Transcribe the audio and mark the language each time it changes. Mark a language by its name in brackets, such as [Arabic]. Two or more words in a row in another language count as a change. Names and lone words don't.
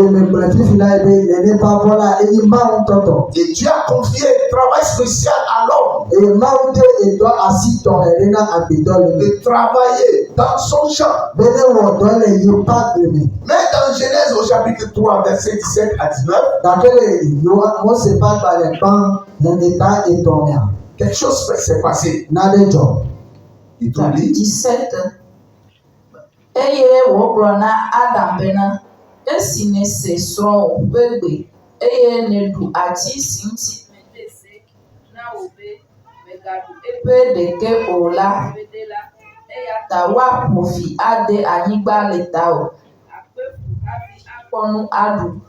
[French] Et Dieu a confié un travail spécial à l'homme de travailler dans son champ. Mais dans Genèse au chapitre 3, verset 17 à 19, quelque chose s'est passé. Il te dit 17. [Ewe] Eye wogblɔ na Adam bena esi nese srɔ̃wò ƒe gbe eye neɖu ati si ŋuti mede se na wò be mègaɖu eƒe ɖeke o la, eya ta woaƒo fi ade anyigba le tawò, akpe fu hafi akpɔ nu aɖu